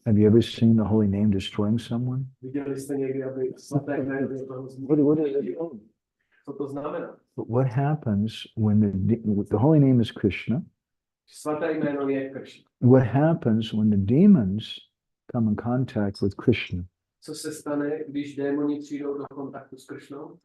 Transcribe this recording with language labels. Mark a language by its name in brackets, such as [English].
[English] Have you ever seen the holy name destroying someone? [Czech] Viděli jste někdy, aby svaté jméno někoho zničí? [English] What does it mean? [Czech] Co to znamená? [English] But what happens when the holy name is Krishna? [Czech] Svaté jméno je Krishna. [English] What happens when the demons come in contact with Krishna? [Czech] Co se stane, když démoni přijdou do kontaktu s Krishnou?